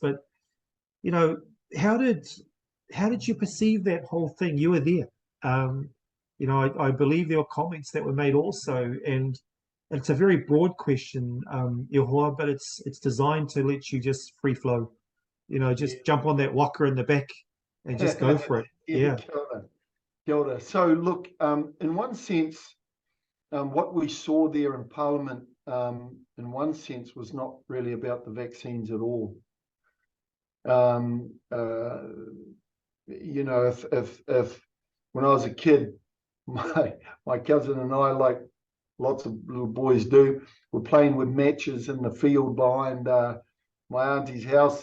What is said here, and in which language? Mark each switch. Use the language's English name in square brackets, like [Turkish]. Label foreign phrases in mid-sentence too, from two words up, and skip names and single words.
[English] But you know, how did you perceive that whole thing? You were there. Um, I believe there were comments that were made also, and it's a very broad question, Ihoa, but it's designed to let you just free flow. Just jump on that walker in the back and just go for it. Yeah. [Māori] Kia ora. Kia ora. [English] So look, in one sense, what we saw there in Parliament, in one sense, was not really about the vaccines at all. If when I was a kid, my cousin and I, like lots of little boys do, were playing with matches in the field behind my auntie's house.